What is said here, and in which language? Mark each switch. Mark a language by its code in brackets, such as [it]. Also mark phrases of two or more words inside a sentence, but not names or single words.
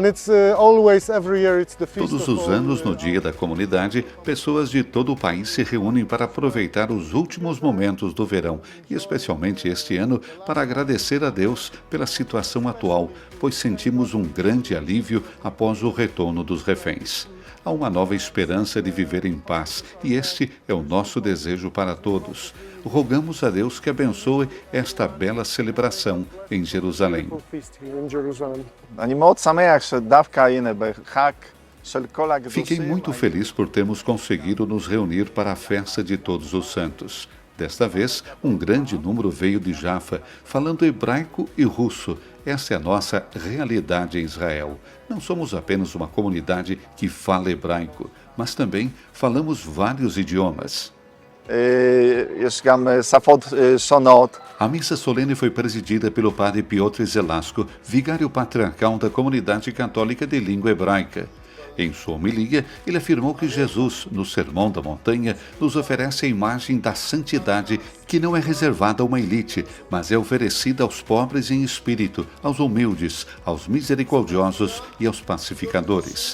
[pt] Todos os anos, no Dia da Comunidade, pessoas de todo o país se reúnem para aproveitar os últimos momentos do verão e, especialmente este ano, para agradecer a Deus pela situação atual, pois sentimos um grande alívio após o retorno dos reféns. há uma nova esperança de viver em paz, e este é o nosso desejo para todos. Rogamos a Deus que abençoe esta bela celebração em Jerusalém. [he] אני מאוד שמח שדווקא הנה בחג של כל הקדושים. [pt] Fiquei muito feliz por termos conseguido nos reunir para a festa de Todos os Santos. Desta vez, um grande número veio de Jaffa, falando hebraico e russo. Essa é a nossa realidade em Israel. Não somos apenas uma comunidade que fala hebraico, mas também falamos vários idiomas. [he] יש גם שפות שונות. [pt] A missa solene foi presidida pelo padre Piotr Zelasco, vigário patriarcal da comunidade católica de língua hebraica. Em sua homilia, ele afirmou que Jesus, no Sermão da Montanha, nos oferece a imagem da santidade que não é reservada a uma elite, mas é oferecida aos pobres em espírito, aos humildes, aos misericordiosos e aos pacificadores.